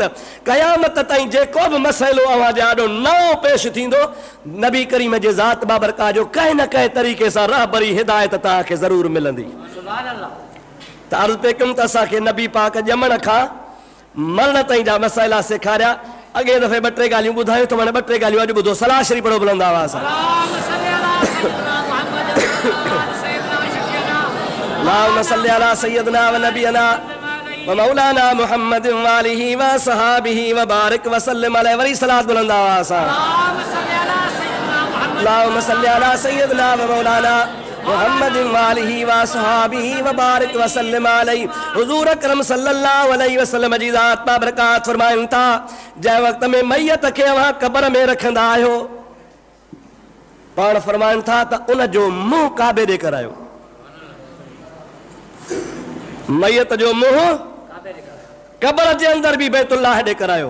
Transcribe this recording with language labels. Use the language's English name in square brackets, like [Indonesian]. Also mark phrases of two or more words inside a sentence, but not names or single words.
[Sindhi] क़यामत ताईं जेको बि मसइलो अवां जे ॾाढो नओं पेश थींदो, नबी करीम जे ज़ात बाबरकात जो कंहिं न कंहिं तरीक़े सां रहबरी हिदायत तव्हांखे ज़रूरु मिलंदी। त अर्ज़ु पे कयुमि त असांखे नबी पाक ॼमण खां मरण ताईं जा मसइला सेखारिया। अॻे दफ़े 2-3 ॻाल्हियूं ॿुधायूं त हाणे 2-3 ॻाल्हियूं अॼु ॿुधो। सलाह शरीफ़ पढ़ो बुलंद आवाज़ सां। [Arabic] اللهم صل على سيدنا ونبينا ومولانا محمد وآله وصحبه وبارك وسلم عليه. [Sindhi] वरी सलात बुलंद आवाज़ सां। [Arabic] اللهم صل على سيدنا ومولانا محمد وآله وصحبه وبارك وسلم عليه. [Sindhi] हुजूर अकरम [Arabic] صلى الله عليه وسلم [Sindhi] जी ज़ात बाबरकात फरमाइनि था जंहिं वक़्त में मैयत खे अव्हां क़ब्र में रखंदा आहियो, पाण फरमाइनि था त उन जो मुंहुं काबे ॾे करायो। मैयत जो मुंहुं क़ब्र जे अंदर बि बैतुल्लाह ॾे करायो।